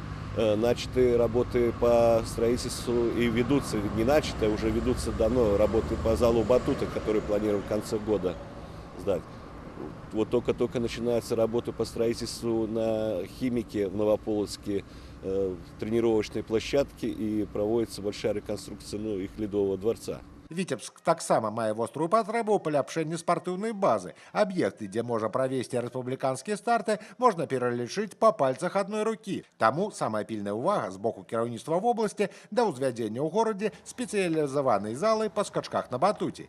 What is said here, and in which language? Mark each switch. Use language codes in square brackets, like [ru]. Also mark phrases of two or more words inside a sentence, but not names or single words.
[ru] Начаты работы по строительству и ведутся, не начаты, а уже ведутся давно работы по залу батута, который планируем в конце года сдать. Вот только начинается работа по строительству на Химике в Новополоцке тренировочной площадки и проводится большая реконструкция их ледового дворца. [be] Віцебск таксама мае вострую патрэбу ў паляпшэнні спартыўнай базы. Аб'екты, дзе можа правесці рэспубліканскія старты, можна пералічыць па пальцах адной рукі. Таму самая пільная ўвага з боку кіраўніцтва вобласці да ўзвядзення ў горадзе спецыялізаванай залы па скачках на батуце.